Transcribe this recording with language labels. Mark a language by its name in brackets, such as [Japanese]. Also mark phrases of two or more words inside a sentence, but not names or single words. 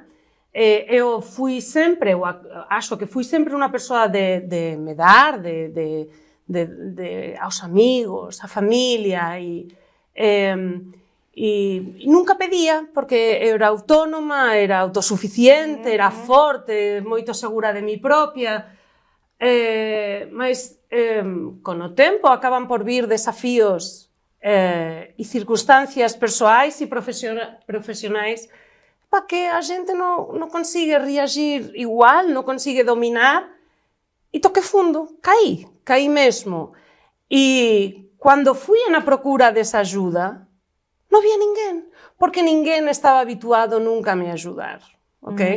[Galician] Eu fui sempre, acho que fui sempre unha persoa de me dar, aos amigos, a familia e nunca pedía porque eu era autónoma, era autosuficiente, era forte, moito segura de mi propia, [Portuguese] mas con o tempo acaban por vir desafíos e circunstâncias pessoais e profissionais para que a gente não consiga reagir igual, não consiga dominar e toquei fundo, caí mesmo. E quando fui na procura dessa ajuda, não havia ninguém, porque ninguém estava habituado nunca a me ajudar, ok?